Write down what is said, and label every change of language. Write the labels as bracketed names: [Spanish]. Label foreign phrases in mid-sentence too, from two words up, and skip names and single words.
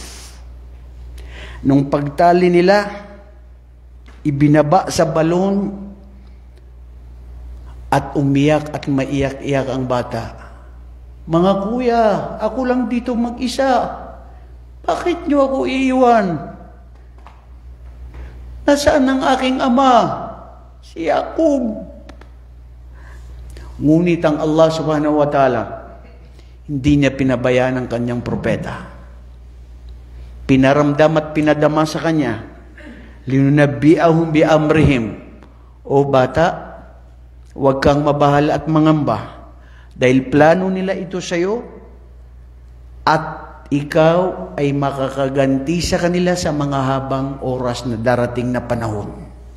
[Filipino] Nung pagtali nila, ibinaba sa balon at umiyak at maiyak-iyak ang bata. Mga kuya, ako lang dito mag-isa. Bakit niyo ako iiwan? Nasaan ang aking ama? Si Jacob. Ngunit ang Allah [Arabic] سبحانه وتعالى, [Filipino] hindi niya pinabayaan ang kanyang propeta. Pinaramdam at pinadama sa kanya, [Arabic] لتنبئنهم بأمرهم. [Filipino] O bata, huwag kang mabahala at mangamba, dahil plano nila ito sa iyo, at ikaw ay makakaganti sa kanila sa mga habang oras na darating na panahon.